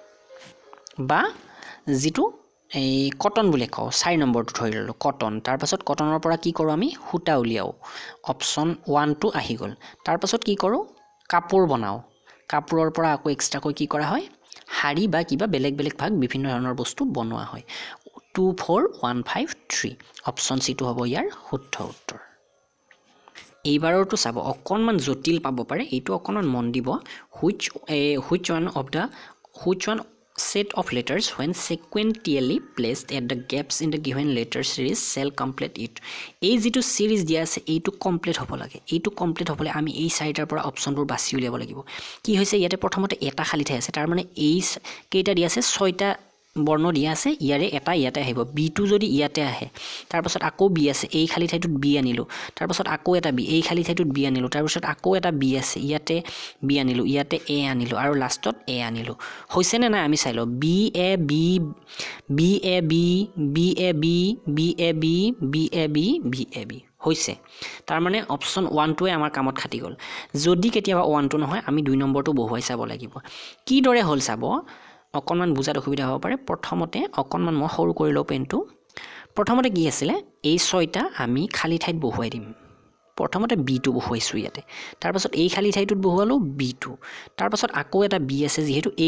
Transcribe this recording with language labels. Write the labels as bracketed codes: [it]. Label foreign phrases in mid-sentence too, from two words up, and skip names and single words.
[as] বা যেটো এই কটন বুলি কও 4 নম্বৰটো ধৰি ললো কটন তাৰ পাছত কটনৰ পৰা কি কৰো আমি সূতা উলিয়াও অপচন 1 টো আহি গল তাৰ পাছত কি কৰো কাপোৰ বনাও কাপোৰৰ পৰা আকৌ এক্সট্ৰাকৈ কি কৰা হয় হাৰি বা কিবা বেলেগ বেলেগ ভাগ বিভিন্ন ধৰণৰ বস্তু বনোৱা হয় 2 4 1 5 3 অপচন সি টো হ'ব ইয়াৰ শুদ্ধ উত্তৰ এইবাৰৰটো চাব অকণমান জটিল পাব পাৰে এইটো অকণমান মন দিব [en] which one set of letters when sequentially placed at the gaps in the given letter series shall complete it [as] এই যেটো সিরিজ দিয়া আছে এইটো কমপ্লিট হ'ব লাগে এইটো কমপ্লিট হ'বলে আমি এই সাইডৰ পৰা অপচনবোৰ বাছি উলিয়াব লাগিব কি হৈছে ইয়াতে প্ৰথমতে এটা খালি ঠাই আছে তাৰ মানে এই কেইটা দিয়া আছে 6টা বৰ্ণ দিয়া আছে ইয়াৰে এটা ইয়াতে আহিব বি টো যদি ইয়াতে আহে তাৰ পাছত আকৌ বি আছে এই খালি ঠাইটোত বি আনিলো তাৰ পাছত আকৌ এটা বি এই খালি ঠাইটোত বি আনিলো তাৰ পাছত আকৌ এটা বি আছে ইয়াতে বি আনিলো ইয়াতে এ আনিলো আৰু লাষ্টত এ আনিলো হৈছে নে নাই আমি চাইলো বি এ বি বি এ বি বি এ বি বি এ বি বি এ বি বি এ বি হৈছে তাৰ মানে অপচন 1 টোৱে আমাৰ কামত খাটি গল যদি কেতিয়াবা 1 টো নহয় আমি 2 নম্বৰটো বহুৱাই চাব লাগিব কি দৰে হল চাব অকণমান বুজাত অসুবিধা হ'ব পাৰে প্ৰথমতে অকণমান মই সৰু কৰি লওঁ পেনটো প্ৰথমতে কি আছিলে এই 6টা আমি খালি ঠাইত বহুৱাই দিম প্ৰথমতে b2 বহুৱাইছো ইয়াতে তাৰ পাছত এই খালি ঠাইটোত বহুৱালো b2 তাৰ পাছত আকৌ এটা b আছে যেহেতু এই